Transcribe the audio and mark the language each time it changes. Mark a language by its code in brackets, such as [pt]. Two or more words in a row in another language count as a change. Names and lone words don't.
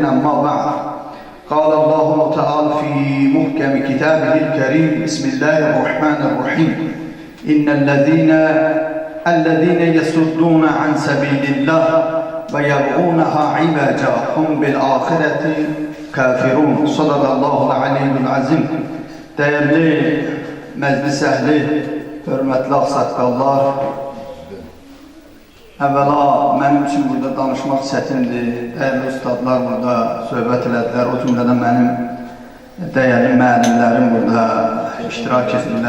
[ar] أما بعد، قال الله تعالى في محكم كتابه الكريم: بسم الله الرحمن الرحيم. الذين يصدون عن سبيل الله ويبغونها عوجا هم بالآخرة كافرون. صدق الله العلي العظيم. [az] Değerli məclis əhli, hörmətli ağsaqqallar, əvvəla mənim üçün burada danışmaq çətindir. Dəyərli ustadlar burada söhbət elədilər. O cümlədən mənim dəyərli müəllimlərim burada iştirak edirlər.